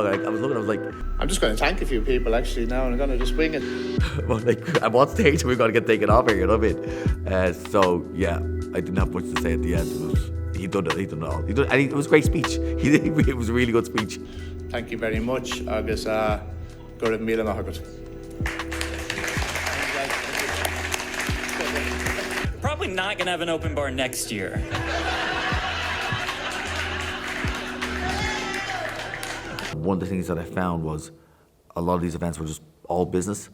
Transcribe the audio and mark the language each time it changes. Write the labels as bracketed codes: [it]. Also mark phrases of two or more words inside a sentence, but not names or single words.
[en] I was looking, I was like... I'm just going to thank a few people, actually, now, and I'm going to just wing it. Well, like, at what stage are we going to get taken off here, you know what I mean? So, yeah, I didn't have much to say at the end. He done it all. And it was a great speech. It was a really good speech. Thank you very much. [ga] Agus go raibh míle maith agat. [en] Probably not going to have an open bar next year. One of the things that I found was a lot of these events were just all business.